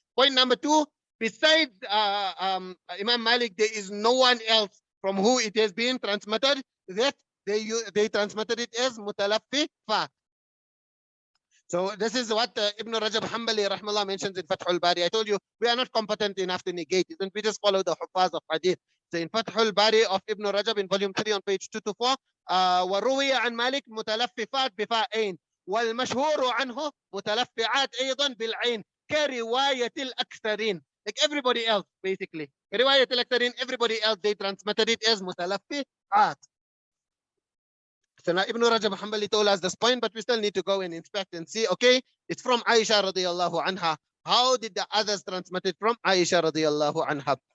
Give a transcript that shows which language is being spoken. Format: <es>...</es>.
<en>Point number 2, besides Imam Malik, there is no one else from who it has been transmitted that they transmitted it as Mutalaffifat. So this is what Ibn Rajab Hanbali rahmallah mentions in Fathul Bari. I told you we are not competent enough to negate it, and we just follow the Hufaz of Hadith. So in Fathul Bari of Ibn Rajab in volume 3 on page 224,</en> <ar>وروي عن مالك متلففات بفاءين والمشهور عنه متلفعات أيضا بالعين كرواية الأكثرين.</ar> <en>Like everybody else, basically.</en> <ar>رواية الأكثرين,</ar> <en>everybody else, they transmitted it as متلفعات. So now Ibn Rajab Hanbali told us this point, but we still need to go and inspect and see, okay, it's from Aisha radiyallahu anha. How did the others transmit it from Aisha radiyallahu anha?</en>